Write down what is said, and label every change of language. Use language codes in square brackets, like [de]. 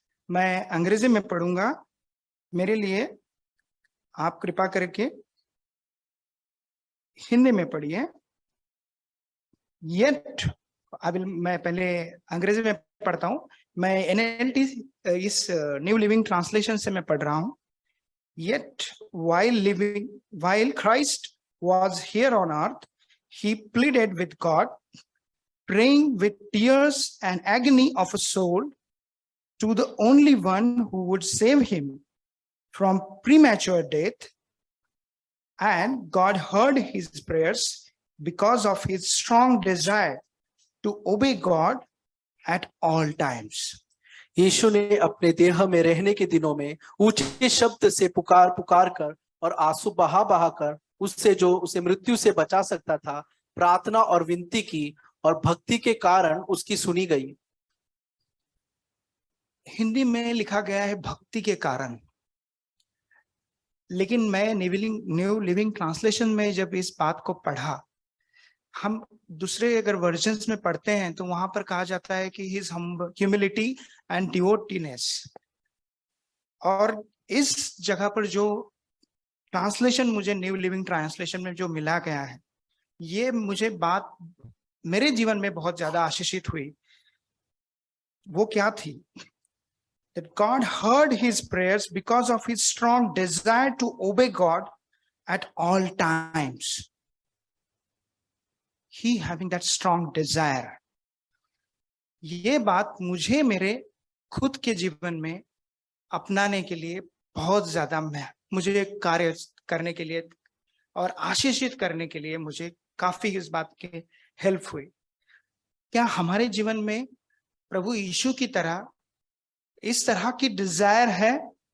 [hi] मैं अंग्रेजी में पढ़ूंगा, मेरे लिए आप कृपा करके हिंदी में पढ़िए। येट मैं पहले अंग्रेजी में पढ़ता हूं, मैं NLT इस न्यू लिविंग ट्रांसलेशन से मैं पढ़ रहा हूं। [en] Yet while Christ was here on earth, he pleaded with God, praying with tears and agony of a soul to the only one who would save him from premature death. And God heard his prayers because of his strong desire to obey God at all times. [hi] यीशु ने अपने देह में रहने के दिनों में ऊंचे शब्द से पुकार कर और आंसू बहा कर उससे जो उसे मृत्यु से बचा सकता था प्रार्थना और विनती की, और भक्ति के कारण उसकी सुनी गई। हिंदी में लिखा गया है भक्ति के कारण, लेकिन मैं न्यू लिविंग ट्रांसलेशन में जब इस बात को पढ़ा, हम दूसरे अगर वर्जन्स में पढ़ते हैं तो वहां पर कहा जाता है कि [en] His humility and devotedness. [hi] और इस जगह पर जो ट्रांसलेशन मुझे न्यू लिविंग ट्रांसलेशन में जो मिला गया है, ये मुझे बात मेरे जीवन में बहुत ज्यादा आशीषित हुई। वो क्या थी? [en] That God heard his prayers because of his strong desire to obey God at all times. He having that strong desire. [hi] ये बात मुझे मेरे खुद के जीवन में अपनाने के लिए बहुत ज्यादा मुझे कार्य करने के लिए और आशीषित करने के लिए मुझे काफी इस बात की हेल्प हुई। क्या हमारे जीवन में प्रभु यीशु की तरह इस तरह की डिजायर है?